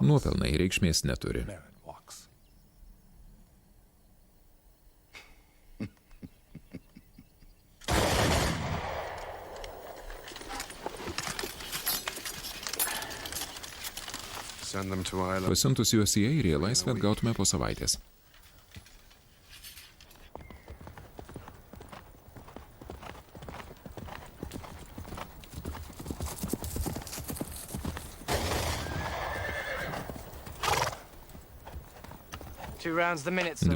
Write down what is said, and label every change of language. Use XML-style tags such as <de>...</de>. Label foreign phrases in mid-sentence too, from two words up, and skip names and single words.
<lt>Nuopelnai reikšmės neturi.</lt> <en>Merit walks. Send them to Ireland.</en> <lt>Pasiuntus juos į Airiją, laisvę atgautume po savaitės.</lt> <en>Two rounds the minute, sir.</en>